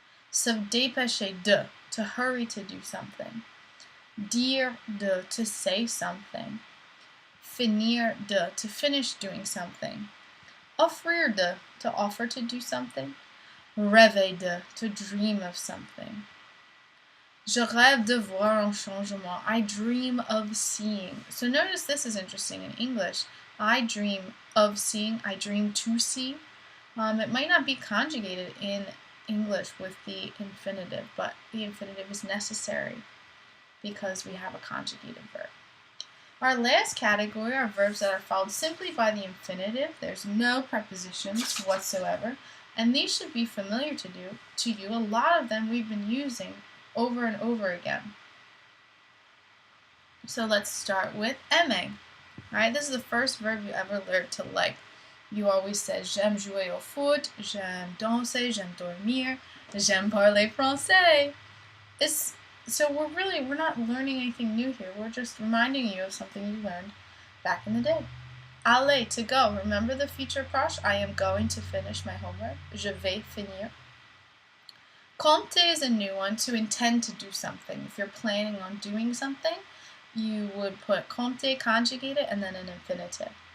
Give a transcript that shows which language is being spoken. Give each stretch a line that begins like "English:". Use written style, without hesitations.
French: Se dépêcher de,
English: to hurry to do something.
French: Dire de,
English: to say something.
French: Finir de,
English: to finish doing something.
French: Offrir de,
English: to offer to do something.
French: Rêver de,
English: to dream of something.
French: Je rêve de voir un changement.
English: I dream of seeing. So notice this is interesting in English. I dream of seeing. I dream to see. It might not be conjugated in English with the infinitive, but the infinitive is necessary because we have a conjugated verb. Our last category are verbs that are followed simply by the infinitive. There's no prepositions whatsoever, and these should be familiar to you. A lot of them we've been using over and over again. So let's start with aimer. Alright, this is the first verb you ever learned to like. You always said
French: j'aime jouer au foot, j'aime danser, j'aime dormir, j'aime parler français.
English: So we're not learning anything new here. We're just reminding you of something you learned back in the day. Aller, to go. Remember the future proche? I am going to finish my homework.
French: Je vais finir.
English: Compter is a new one, to intend to do something. If you're planning on doing something, you would put compter, conjugate it, and then an infinitive.